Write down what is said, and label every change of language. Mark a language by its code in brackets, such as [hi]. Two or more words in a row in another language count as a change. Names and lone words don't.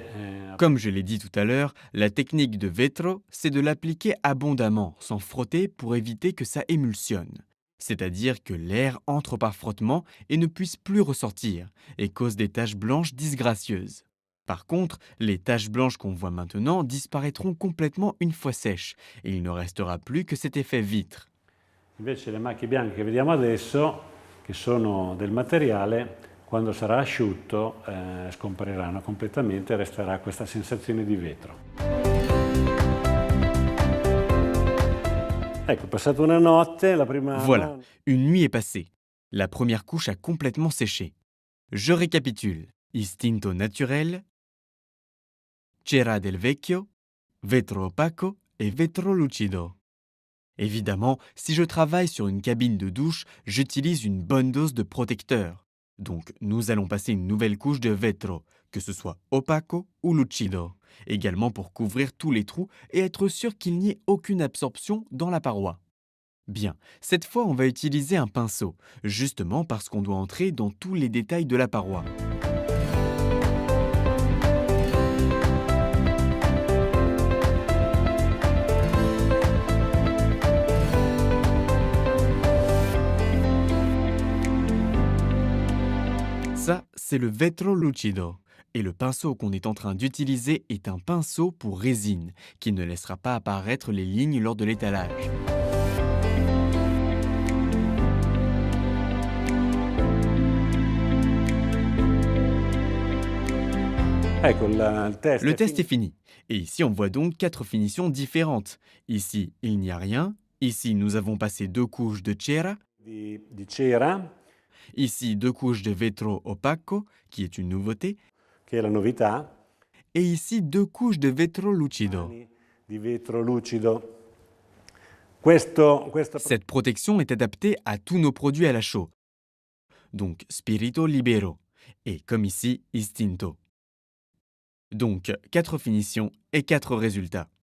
[fr] Comme je l'ai dit tout à l'heure, la technique de Vetro, c'est de l'appliquer abondamment, sans frotter pour éviter que ça émulsionne. C'est-à-dire que l'air entre par frottement et ne puisse plus ressortir, et cause des taches blanches disgracieuses. Par contre, les taches blanches qu'on voit maintenant disparaîtront complètement une fois sèches, et il ne restera plus que cet effet vitre. [it] Invece le macchie bianche che vediamo adesso, che sono del materiale, quando sarà asciutto scompariranno completamente e resterà questa sensazione di vetro. Ecco, passata una notte, la prima... [fr] Voilà, une nuit est passée. La première couche a complètement séché. Je récapitule. Istinto naturel, cera del vecchio, vetro opaco et vetro lucido. Évidemment, si je travaille sur une cabine de douche, j'utilise une bonne dose de protecteur. Donc, nous allons passer une nouvelle couche de vetro, que ce soit opaco ou lucido, également pour couvrir tous les trous et être sûr qu'il n'y ait aucune absorption dans la paroi. Bien, cette fois on va utiliser un pinceau, justement parce qu'on doit entrer dans tous les détails de la paroi. Ça, c'est le vetro lucido. Et le pinceau qu'on est en train d'utiliser est un pinceau pour résine, qui ne laissera pas apparaître les lignes lors de l'étalage. [it] Ecco, il test [fr] Le [it] è [fr] test est [it] finito. [fr] fini. Et ici, on voit donc 4 finitions différentes. Ici, il n'y a rien. Ici, nous avons passé 2 couches de cera. [it] Di cera, [fr] Ici, 2 couches de vetro opaco, qui est une nouveauté. [it] che è la novità, [fr] Et ici, 2 couches de vetro lucido. [it] di vetro lucido. Questo [fr] Cette protection est adaptée à tous nos produits à la chaux. Donc, spirito libero. Et comme ici, istinto. Donc, 4 finitions et 4 résultats.